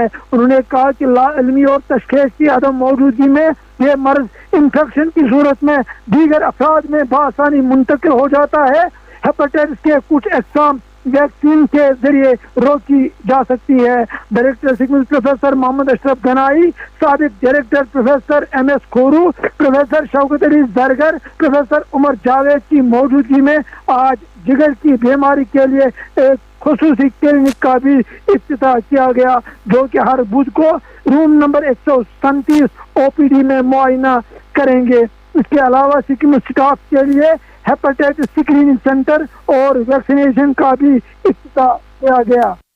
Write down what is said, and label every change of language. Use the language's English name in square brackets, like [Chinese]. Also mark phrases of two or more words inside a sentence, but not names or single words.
[Urdu] انہوں نے کہا کہ لا علمی اور تشخیص کی عدم موجودگی میں یہ مرض انفیکشن کی صورت میں دیگر افراد میں بآسانی منتقل ہو جاتا ہے۔ ہیپاٹائٹس کے کچھ اقسام ویکسین کے ذریعے روکی جا سکتی ہے۔ ڈائریکٹر سکمز پروفیسر محمد اشرف گنائی، سابق ڈائریکٹر پروفیسر ایم ایس کھورو، پروفیسر شوکت علی زرگر، پروفیسر عمر جاوید کی موجودگی میں آج جگر کی بیماری کے لیے ایک خصوصی کلینک کا بھی افتتاح کیا گیا جو کہ ہر بدھ کو [English] room number [Urdu] 137 OPD میں معائنہ کریں گے۔ اس کے علاوہ سکم اسٹاف کے لیے [English] hepatitis screening centre [Urdu] اور ویکسینیشن کا بھی افتتاح کیا گیا۔